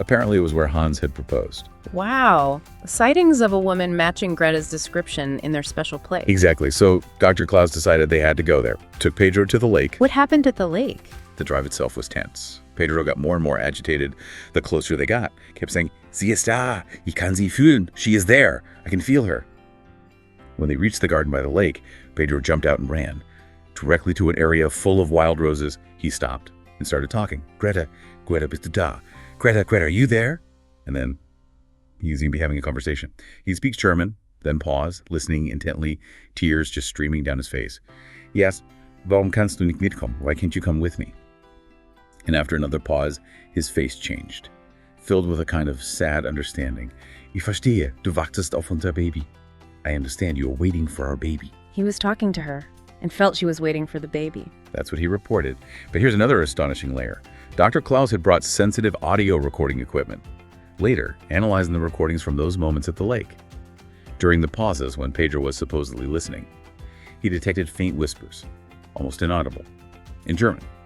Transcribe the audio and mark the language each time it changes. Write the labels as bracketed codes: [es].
[en] Apparently it was where Hans had proposed. Wow. Sightings of a woman matching Greta's description in their special place. Exactly. So Dr. Klaus decided they had to go there. Took Pedro to the lake. What happened at the lake? The drive itself was tense. Pedro got more and more agitated the closer they got. Kept saying, [de] Sie ist da, ich kann sie fühlen. [en] She is there. I can feel her. When they reached the garden by the lake, Pedro jumped out and ran. Directly to an area full of wild roses, he stopped and started talking. [de] Greta, bist du da? [en] Greta, are you there? And then he seemed to be having a conversation. He speaks German, then paused, listening intently, tears just streaming down his face. He asked, [de] Warum kannst du nicht mitkommen? [en] Why can't you come with me? And after another pause, his face changed, filled with a kind of sad understanding. [de] Ich verstehe, du wartest auf unser Baby. [en] I understand you are waiting for our baby. He was talking to her and felt she was waiting for the baby. That's what he reported. But here's another astonishing layer. Dr. Klaus had brought sensitive audio recording equipment, later analyzing the recordings from those moments at the lake. During the pauses when Pedro was supposedly listening, he detected faint whispers, almost inaudible, in German.